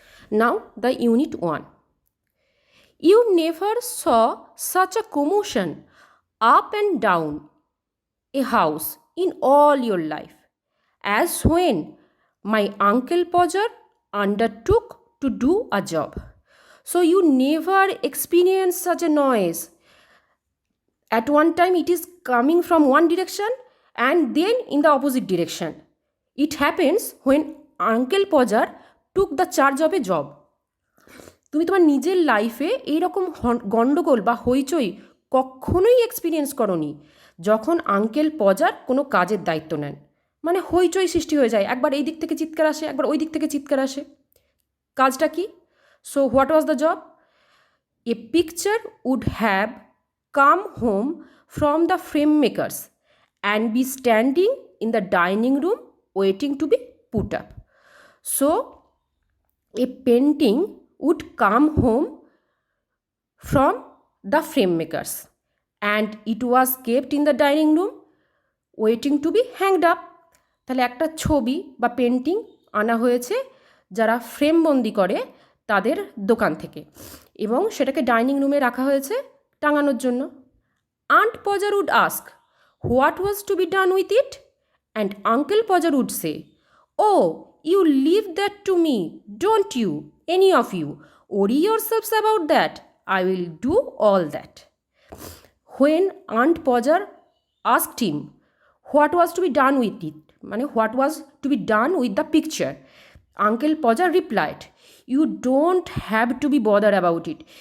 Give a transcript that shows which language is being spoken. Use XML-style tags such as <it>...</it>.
<en>Now the unit 1. You never saw such a commotion up and down a house in all your life as when my Uncle Podger undertook to do a job. So you never experienced such a noise. At one time it is coming from one direction and then in the opposite direction. It happens when Uncle Podger took the charge of a job.</en> <bn>তুমি তোমার নিজের লাইফে এইরকম গণ্ডগোল বা হইচই কখনোই experience করনি যখন আঙ্কেল পজার কোনো কাজের দায়িত্ব নেন। মানে হইচই সৃষ্টি হয়ে যায়, একবার এই দিক থেকে চিৎকার আসে, একবার ওই দিক থেকে চিৎকার আসে। কাজটা কি?</bn> <en>So what was the job? A picture would have come home from the frame makers and be standing in the dining room waiting to be put up. So a painting would come home from the frame makers and it was kept in the dining room waiting to be hanged up.</en> <bn>তাহলে একটা ছবি বা painting আনা হয়েছে যারা frame বন্দি করে তাদের দোকান থেকে, এবং সেটাকে ডাইনিং রুমে রাখা হয়েছে টাঙানোর জন্য।</bn> <en>Aunt Podger would ask what was to be done with it, and Uncle Podger would say, "Oh, you leave that to me, don't you, any of you. Worry yourselves about that. I will do all that." When Aunt Podger asked him what was to be done with it, মানে what was to be done with the picture, Uncle Podger replied, "You don't have to be bothered about it.</en>